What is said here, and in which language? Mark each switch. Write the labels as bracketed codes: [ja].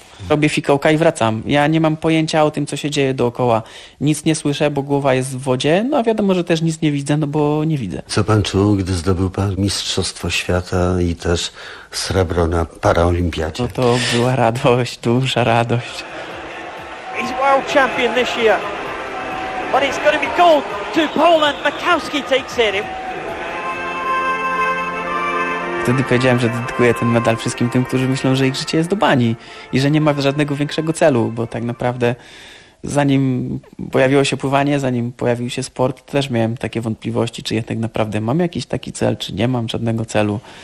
[pl] Robię fikołka i wracam. Ja nie mam pojęcia o tym, co się dzieje dookoła. Nic nie słyszę, bo głowa jest w wodzie. No a wiadomo, że też nic nie widzę, no bo nie widzę. Co pan czuł, gdy zdobył pan Mistrzostwo Świata i też srebro na paraolimpiadzie? No to była radość, duża radość. [en] He's world champion this year. But it's going to be gold to Poland. Makowski takes it. [pl] Wtedy powiedziałem, że dedykuję ten medal wszystkim tym, którzy myślą, że ich życie jest do bani i że nie ma żadnego większego celu, bo tak naprawdę zanim pojawiło się pływanie, zanim pojawił się sport, też miałem takie wątpliwości, czy ja tak naprawdę mam jakiś taki cel, czy nie mam żadnego celu.